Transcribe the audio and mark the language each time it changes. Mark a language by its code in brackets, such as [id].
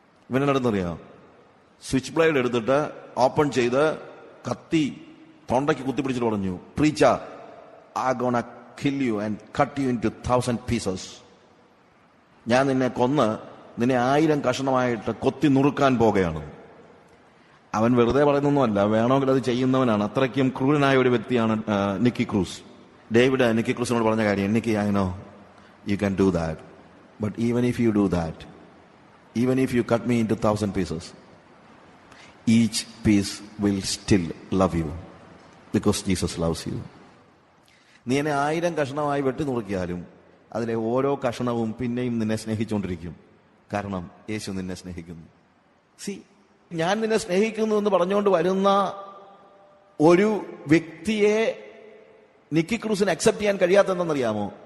[ml] ഇവനെ അടുത്തറിയാം, switch blade എടുത്തിട്ട് open ചെയ്ത് കത്തി തൊണ്ടയ്ക്ക് കുത്തിപ്പിടിച്ചിട്ട് പറഞ്ഞു, [en] Preacher, I gonna kill you and cut you into 1,000 pieces. [ml] ഞാൻ നിന്നെ കൊന്ന് നിന്നെ 1000 കഷണമായിട്ട് കൊത്തി നുറുക്കാൻ പോകുകയാണ്. അവൻ വെറുതെ പറയുന്നൊന്നുമല്ല, വേണമെങ്കിൽ അത് ചെയ്യുന്നവനാണ്. അത്രയ്ക്കും ക്രൂരനായ ഒരു വ്യക്തിയാണ് നിക്കി ക്രൂസ്. ഡേവിഡ് നിക്കി ക്രൂസിനോട് പറഞ്ഞ കാര്യം, [en] Nicky, I know you can do that, but even if you do that, even if you cut me into 1,000 pieces, each piece will still love you because Jesus loves you. [ml] നീ എന്നെ 1000 കഷണമായി വെട്ടി നുറുക്കിയാലും അതിലെ ഓരോ കഷണവും പിന്നെയും നിന്നെ സ്നേഹിച്ചുകൊണ്ടിരിക്കും. കാരണം യേശു നിന്നെ സ്നേഹിക്കുന്നു. ഞാൻ നിന്നെ സ്നേഹിക്കുന്നു എന്ന് പറഞ്ഞുകൊണ്ട് വരുന്ന ഒരു വ്യക്തിയെ നിക്കി ക്രൂസിന് അക്സെപ്റ്റ് ചെയ്യാൻ കഴിയാത്തതെന്നറിയാമോ?